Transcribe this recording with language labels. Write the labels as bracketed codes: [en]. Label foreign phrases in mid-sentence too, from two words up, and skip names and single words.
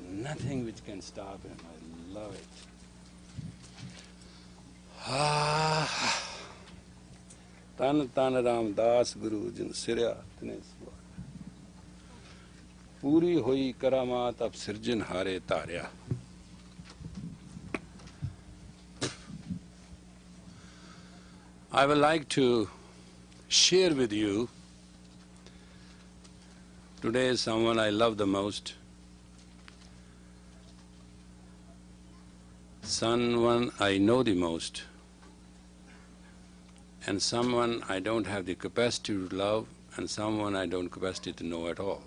[en] nothing which can stop him. I love it. Ah. [pa] ਧੰਨ ਧੰਨ ਰਾਮ ਦਾਸ ਗੁਰੁ ਜਿਨਿ ਸਿਰਿਆ ਤਿਨੈ ਸਵਾ. ਪੂਰੀ ਹੋਈ ਕਰਾਮਾਤਿ ਆਪਿ ਸਿਰਜਣ ਹਾਰੈ ਤਾਰਿਆ. [en] I would like to share with you today someone I love the most, someone I know the most, and someone I don't have the capacity to love, and someone I don't capacity to know at all.